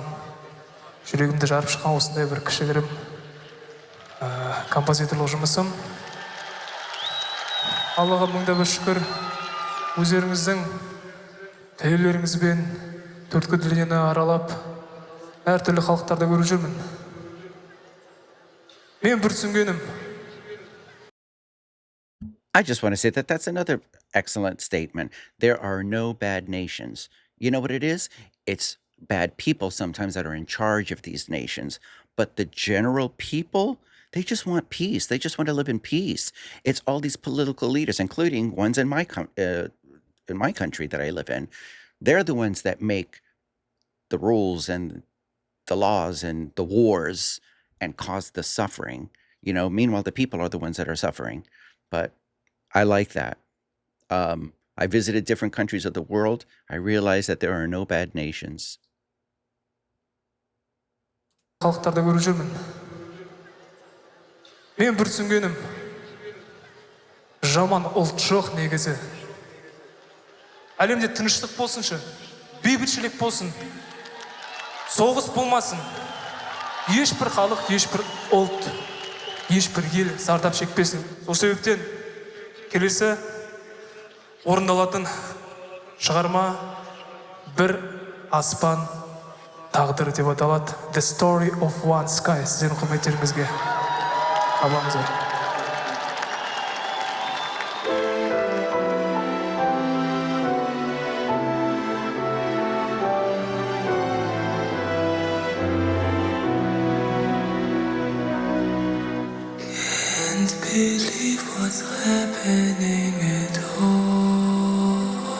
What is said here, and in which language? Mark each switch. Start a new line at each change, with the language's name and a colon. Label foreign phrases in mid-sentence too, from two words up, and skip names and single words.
Kazakh: Жүрегімді жарып шыққан осындай бір кішігірім композиторлық жұмысым. Аллаға мыңда бір шүкір, өздеріңіздің тәуелеріңізбен төрткүл дүниені аралап, әртүрлі халықтарда көріп жүрмін. Мен бір түсінгенім.
English: I just want to say that that's another excellent statement. There are no bad nations. You know what it is? It's bad people sometimes that are in charge of these nations. But the general people, they just want peace. They just want to live in peace. It's all these political leaders, including ones in my country that I live in. They're the ones that make the rules and the laws and the wars and cause the suffering. Meanwhile, the people are the ones that are suffering. But I like that. I visited different countries of the world. I realized that there are no bad nations.
Kazakh: Халықтарда көріп жүрмін. Мен бір түсінгенім. Жаман ұлт жоқ негізі. Әлемде тыныштық болсыншы, бейбітшілік болсын, соғыс болмасын. Ешбір халық, ешбір ұлт, ешбір ел зардап шекпесін. Сол себептен келесі орындалатын шығарма бір аспан тағдыры деп аталады.
English: The Story of One Sky.
Kazakh: Сіздердің құрметтеріңізге абаңыздар.
English: Can't believe what's happening at all.